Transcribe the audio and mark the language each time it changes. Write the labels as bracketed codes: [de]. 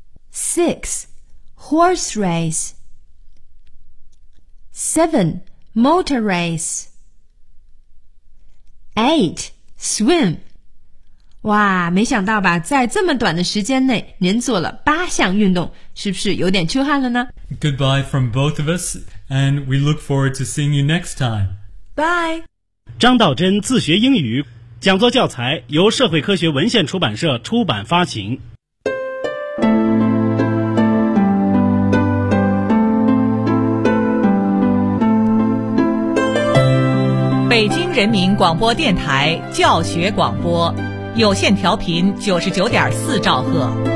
[en] Six, horse race. Seven, motor race. 8. Swim. [zh] 哇，没想到吧，在这么短的时间内，您做了八项运动，是不是有点出汗了呢？ [en] Goodbye from both of us, and we look forward to seeing you next time. Bye. [zh] 张道真自学英语，讲座教材由社会科学文献出版社出版发行。北京人民广播电台教学广播，有线调频99.4兆赫。